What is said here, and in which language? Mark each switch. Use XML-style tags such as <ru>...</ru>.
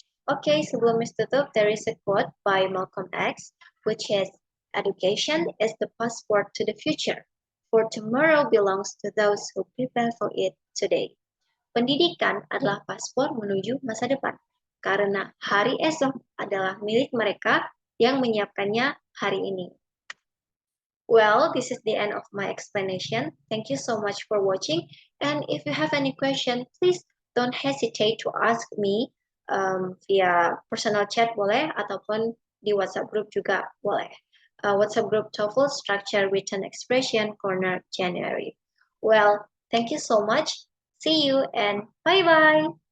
<id>Oke, sebelum tutup,</id> <en>there is a quote by Malcolm X, which is, "Education is the passport to the future, for tomorrow belongs to those who prepare for it today."</en> <id>Pendidikan adalah paspor menuju masa depan, karena hari esok adalah milik mereka yang menyiapkannya hari ini.</id> <en>Well, this is the end of my explanation. Thank you so much for watching. And if you have any question, please don't hesitate to ask me via personal chat</en> <id>boleh, ataupun di WhatsApp group juga boleh.</id> <en>WhatsApp group TOEFL Structure Written Expression Corner January. Well, thank you so much. See you and bye-bye.</en>